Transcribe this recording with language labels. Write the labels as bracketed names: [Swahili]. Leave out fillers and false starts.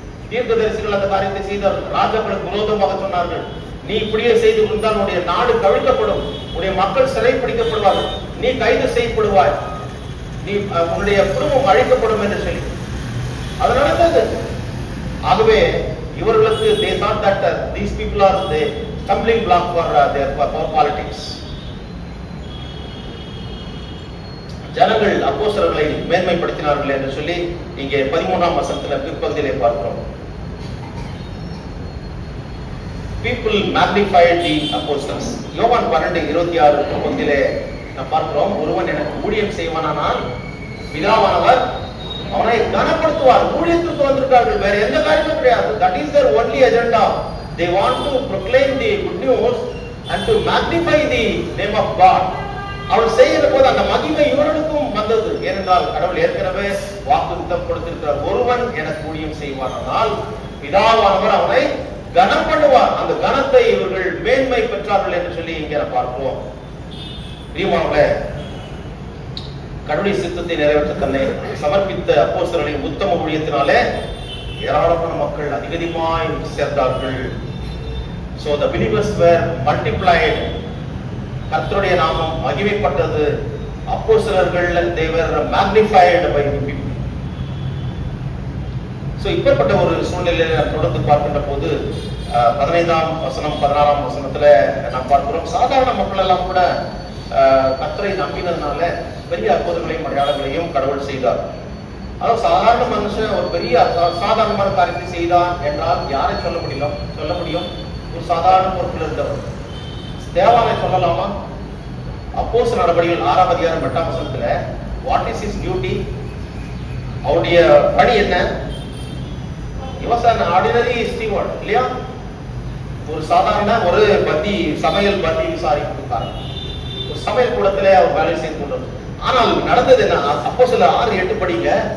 [Tamil] தீர்க்கதரிசிகள் அந்த காரியத்தை செய்தார்கள். ராஜாக்களுக்கு விரோதமாக சொன்னார்கள், நீ இப்படியே செய்து கொண்டால் உன்னுடைய நாடு கவிழ்க்கப்படும், உன்னுடைய மக்கள் சிறை பிடிக்கப்படுவார்கள், நீ கைது செய்யப்படுவாய், நீ உன்னுடைய குடும்பம் அழிக்கப்படும் என்று சொல்லி அது நடந்தது. ஆகவே இவர்களுக்கு [English] they thought that these people are the stumbling block for their politics. [Tamil] ஜனங்கள் அப்போஸ்தலர்களை மேன்மைப்படுத்தினார்கள் என்று சொல்லி இங்கே 13ஆம் வசனத்தில் பிற்பகுதியிலே பார்க்கிறோம். [English] People magnified the apostles. [Tamil] யோவான் 12:26 பகுதியிலே நாம் பார்க்கிறோம், ஒருவன் எனக்கு ஊழியம் செய்வானானால் பிதாவானவர் அவனை கனப்படுத்துவார். ஊழியத்துக்கு வந்திருக்கார்கள், வேற எந்த காரியமும் கிடையாது. [English] That is their only agenda. They want to proclaim the good news and to magnify the name of God. [Tamil] அவர் செய்கிற போது அந்த மகிமை இவர்களுக்கும் வந்தது. ஏனென்றால் கடவுள் ஏற்கனவே வாக்குத்தத்தம் கொடுத்திருக்கிறார், ஒருவன் எனக்கு ஊழியம் செய்வானால் பிதாவானவர் அவனை கனம் பண்ணுவார். அந்த கனத்தை இவர்கள் மேன்மை பெற்றார்கள் என்று சொல்லி இங்கே பார்க்கிறோம். பிரியமானவர்களே, கடவுளுடைய சித்தத்தை நிறைவேற்ற தன்னை சமர்ப்பித்த அப்போஸ்தலர்களின் உத்தம ஊழியத்தினாலே ஏராளமான மக்கள் அதிகமாய் சேர்ந்தார்கள். [English] So the believers were multiplied. [Tamil] கர்த்தருடைய நாமம் மகிமைப்பட்டது. அப்போஸ்தலர்கள் [English] they were magnified by the people. [Tamil] So இப்படிப்பட்ட ஒரு சூழ்நிலையை நாம் தொடர்ந்து பார்க்கின்ற போது 15ஆம் வசனம் 16ஆம் வசனத்துல நாம் பார்க்கிறோம், சாதாரண மக்கள் எல்லாம் கூட கர்த்தரை நம்பினதுனால பெரிய அற்புதங்களையும் அடையாளங்களையும் கடவுள் செய்தார். அதாவது சாதாரண மனுஷன் ஒரு பெரிய சாதாரணமான காரியத்தை செய்தான் என்றால் யாரை சொல்ல முடியும்? ஒரு சாதாரண பொறுப்பில் இருந்தவர். தேவானை சொல்லலாமா? அப்போஸ்தலர் நடபடிகள் 6ஆம் அதிகாரம் 8ஆம் வசனத்துல [English] What is his duty? [Tamil] அவருடைய பணி என்ன? [English] He was an ordinary steward, [Tamil] இல்லையா? ஒரு சாதாரண ஒரு சமையல் பந்தி விசாரிப்புக்காரர். ஒரு சமையல் கூடத்திலே அவர் வேலை செய்து கொண்டார். ஆனால் நடந்தது என்ன? அப்போஸ்தலர் 6:8 படிங்க.